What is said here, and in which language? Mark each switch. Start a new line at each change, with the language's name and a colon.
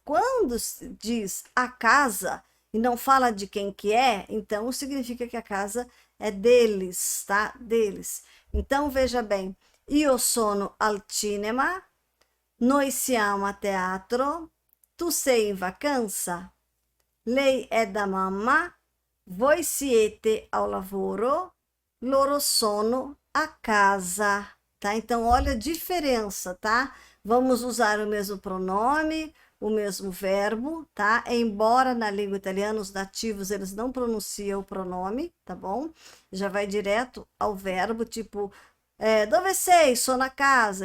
Portuguese: Quando se diz a casa e não fala de quem que é, então significa que a casa é deles, tá? Deles. Então veja bem,
Italian: io sono al cinema, noi siamo a teatro, tu sei in vacanza, lei è da mamma, voi siete ao lavoro, loro sono a casa.
Portuguese: tá? Então, olha a diferença, tá? Vamos usar o mesmo pronome, o mesmo verbo, tá? Embora na língua italiana os nativos eles não pronunciam o pronome, tá bom? Já vai direto ao verbo, tipo,
Italian: dove sei?
Portuguese: Sou na casa.